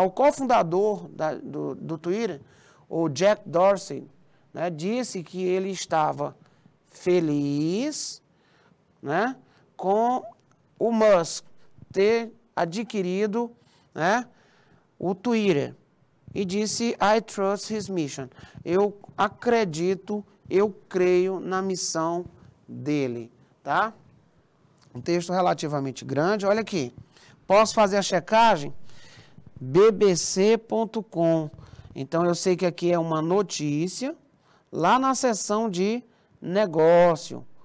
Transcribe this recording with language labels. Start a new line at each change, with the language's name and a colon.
Portuguese: O cofundador do Twitter, o Jack Dorsey, né, disse que ele estava feliz, né, com o Musk ter adquirido, né, o Twitter. E disse,
English: I trust his mission.
Portuguese: Eu acredito, eu creio na missão dele. Tá? Um texto relativamente grande. Olha aqui. Posso fazer a checagem? bbc.com. Então, eu sei que aqui é uma notícia, lá na seção de negócio.